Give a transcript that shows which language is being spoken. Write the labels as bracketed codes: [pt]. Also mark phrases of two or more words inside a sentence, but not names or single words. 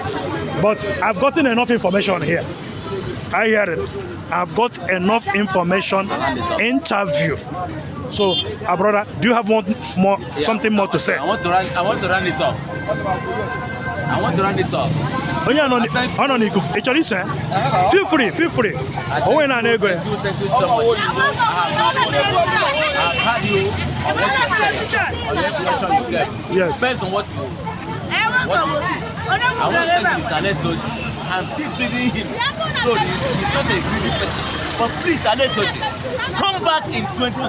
[en] But I've gotten enough information here. I hear it. I've got enough information, interview So, our brother, do you have something more to say? I want to run it up. I want to run it up. [ig] Onye anọ n'ikuku, ị chọrọ iso ya? [en] Feel free. [ig] Onwe na-ana ego ya. [en] Thank you so much. I've had you on what you said, on the information you get. Yes. Depends on what you see. I want to thank Mr. Alessodi. I'm still pleading him. So he's not a greedy person. But please, Alessodi, come back in 2027.